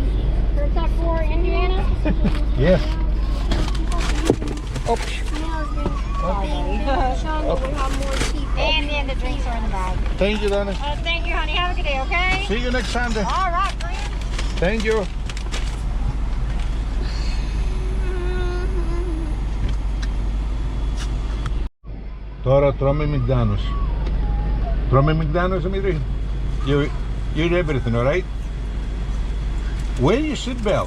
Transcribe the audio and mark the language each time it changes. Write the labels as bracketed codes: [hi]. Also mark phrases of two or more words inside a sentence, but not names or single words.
[en] Is that for Indiana? Yes. Oops. And then the drinks are in the bag. Thank you, Donna. Thank you, honey. Have a good day, okay? See you next Sunday. All right, friend. Thank you. [el] Τώρα τρώμε McDonald's. Τρώμε McDonald's, Dimitri? [en] You eat everything, all right? Wear your seatbelt.